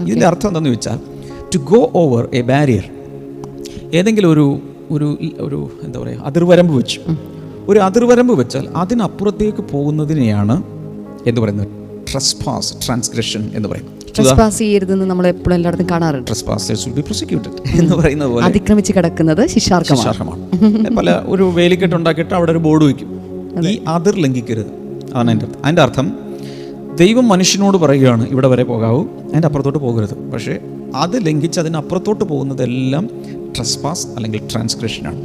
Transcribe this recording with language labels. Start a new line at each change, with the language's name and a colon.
Malayalam: ഇതിൻ്റെ അർത്ഥം എന്താണെന്ന് വെച്ചാൽ
English: To go over a barrier.
Malayalam: ഏതെങ്കിലും ഒരു എന്താ പറയുക, അതിർവരമ്പ് വെച്ചു. ഒരു അതിർവരമ്പ് വെച്ചാൽ അതിനപ്പുറത്തേക്ക് പോകുന്നതിനെയാണ് എന്ത് പറയുന്നത്? ട്രെസ്പാസ്, ട്രാൻസ്ഗ്രഷൻ എന്ന് പറയും. ട്രെസ്പാസ് ചെയ്യരുതെന്ന് നമ്മൾ എപ്പോഴും എല്ലായിടത്തും കാണാറുണ്ട്.
English: Trespassers will be prosecuted
Malayalam: എന്ന് പറയുന്നത് പോലെ അതിക്രമിച്ച് കിടക്കുന്നത് ശിക്ഷാർഹമാണ്. പല ഒരു വേലിക്കെട്ട് ഉണ്ടാക്കിയിട്ട് അവിടെ ഒരു ബോർഡ് വയ്ക്കും, ഈ അതിർ ലംഘിക്കരുത്. അതാണ് അതിൻ്റെ അർത്ഥം. ദൈവം മനുഷ്യനോട് പറയുകയാണ് ഇവിടെ വരെ പോകാവൂ, അതിൻ്റെ അപ്പുറത്തോട്ട് പോകരുത്. പക്ഷേ അത് ലംഘിച്ച് അതിനപ്പുറത്തോട്ട് പോകുന്നതെല്ലാം ട്രെസ്പാസ് അല്ലെങ്കിൽ ട്രാൻസ്ഗ്രഷനാണ്.